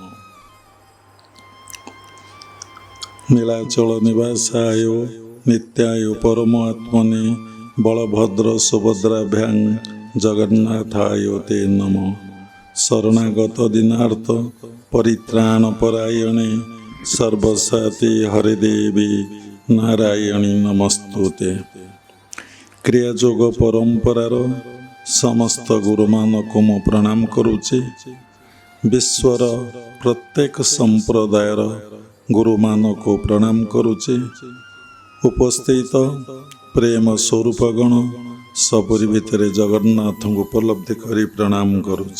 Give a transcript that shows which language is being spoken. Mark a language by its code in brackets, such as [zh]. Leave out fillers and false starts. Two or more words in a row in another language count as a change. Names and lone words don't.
[sa] नीलाचल निवासाय नित्याय परमात्मने बलभद्र सुभद्राभ्यां जगन्नाथाय ते नमः। शरणागत दीनार्थ परित्राण परायणे सर्वसाती हरिदेवी नारायणी नमस्तुते। [or] କ୍ରିୟାଯୋଗ ପରମ୍ପରାର ସମସ୍ତ ଗୁରୁମାନକ ମୁ ପ୍ରଣାମ କରୁଚେ। ବିଶ୍ୱର ପ୍ରତ୍ୟେକ ସମ୍ପ୍ରଦାୟର ଗୁରୁମାନକ ପ୍ରଣାମ କରୁଚେ। ଉପସ୍ଥିତ ପ୍ରେମ ସ୍ୱରୂପଗଣ ସବରୀ ଭିତର ଜଗନ୍ନାଥ ଉପଲବ୍ଧି କରୀ ପ୍ରଣାମ କରୁଚେ।